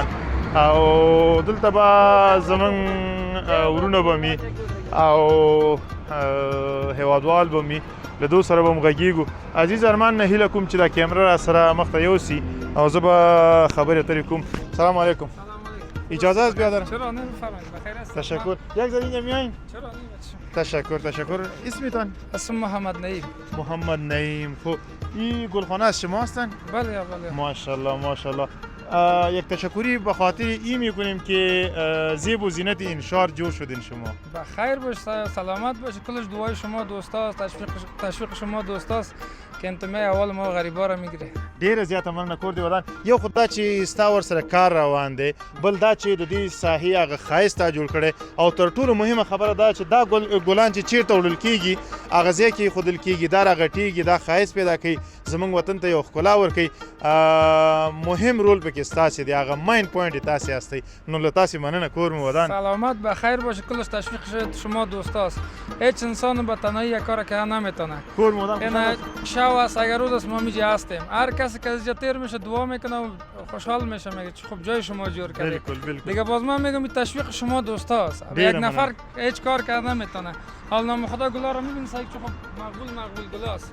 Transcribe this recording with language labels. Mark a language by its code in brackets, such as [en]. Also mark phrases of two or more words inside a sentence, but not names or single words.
[ps] او دلته به زمونږ ورونه به مي او هیوادوال به مي له دو سره به م غږېږو. عزیز ارمان نه هیله کوم چې دا کیمره را سره مخ ته یوسي او زه به خبرې اترې کوم. [ar] سلام علیکم. [fa] اجازه است بیادر؟ چرا نمیفرمایید؟ بخیر هستید؟ تشکر. یک ذره اینجا میایین؟ چرا نمیفرمایید؟ تشکر تشکر. اسمتان؟ اسم محمد نعیم. محمد نعیم. خب این گلخانه از شما هستن؟ بله بله. ماشاءالله ماشاءالله. یک تشکری به خاطر این میکنیم که زیب و زینت این شهر جور شدین شما. بخیر باشید، سلامت باشید. کلش دعای شما دوستاست، تشویق شما دوستاست که انتمای اول ما غریبا را میگیره. [ps] ډیره زیاته مننه کور دی ودان. یو خو دا چې ستا ورسره کار روان دی، بل دا چې د دې ساحې هغه ښایست تا جوړ کړی او تر ټولو مهمه خبره دا چې دا ګلان چې چیرته وړل کېږي هغه ځای کې ایښودل کېږي، دا راغټېږي، دا ښایست پیدا کوي، زموږ وطن ته یو ښکلا ورکوي. مهم رول پکې ستاسې دی، هغه [en] main point [ps] یې تاسې هستئ. نو له تاسې مننه کور مو ودان. [fa] سلامت بخیر باشید. کلش تشویق شما دوستاست. هیچ انسان به تنهایی یک کار که نمیتونه. [ps] کور مو ودان. [fa] این شب است اگر روز است ما میجی هستیم. هر کسی که از اینجا تیر میشه دعا میکنه و خوشحال میشه، میگه خب جای شما جور کرده. بالکل بالکل. دیگه باز من میگم تشویق شما دوستاست. یک نفر هیچ کار کرده نمیتونه. حال نام خدا گلا رو میبینی سعی چون مقبول گلاست.